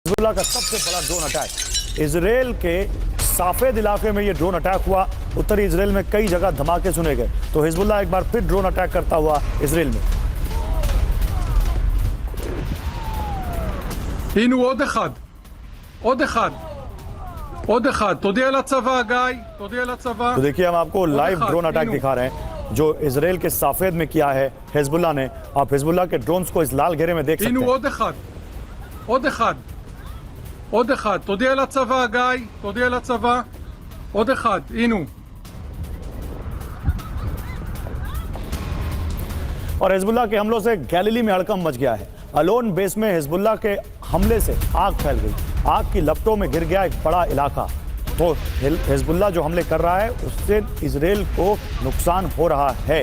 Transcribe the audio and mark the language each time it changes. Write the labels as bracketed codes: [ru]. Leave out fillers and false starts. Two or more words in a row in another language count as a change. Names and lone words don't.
[hi] हिजबुल्लाह का सबसे बड़ा [en] drone attack [hi] इजराइल के साफेद इलाके में ये [en] drone attack [hi] हुआ। उत्तरी इजराइल में कई जगह धमाके सुने गए तो हिजबुल्लाह एक बार फिर [en] drone attack [hi] करता हुआ इजराइल में। [he] הנה עוד אחד, תודיע לצבא גיא, תודיע לצבא। [hi] तो देखिए हम आपको [en] live drone attack [hi] दिखा रहे हैं जो इजराइल के साफेद में किया है हिजबुल्लाह ने। आप हिजबुल्लाह के ड्रोन्स को इस लाल घेरे में देख सकते [he] הנה [hi] हैं। [he] עוד אחד, תודיע לצבא גיא, תודיע לצבא, עוד אחד, הנה। [hi] और हिजबुल्लाह के हमलों से गैलीली में हड़कंप मच गया है। अलोन बेस में हिजबुल्लाह के हमले से आग फैल गई, आग की लपटों में गिर गया एक बड़ा इलाका। तो हिजबुल्लाह जो हमले कर रहा है उससे इजराइल को नुकसान हो रहा है।